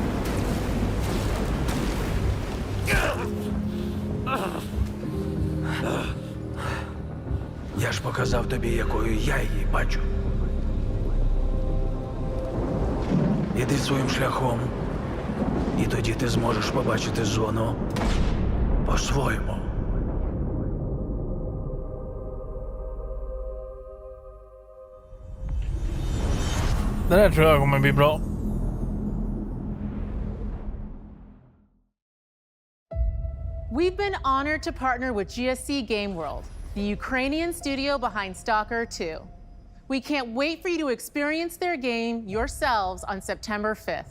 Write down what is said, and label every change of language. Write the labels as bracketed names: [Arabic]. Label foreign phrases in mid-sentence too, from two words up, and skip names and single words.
[Ukrainian] Я ж показав тобі, якою я її бачу. Іди своїм шляхом, і тоді ти зможеш побачити зону по-своєму. [Swedish] Det där tror jag kommer bli bra. [English] We've been honored to partner with GSC Game World, the Ukrainian studio behind Stalker 2. We can't wait for you to experience their game yourselves on September 5th.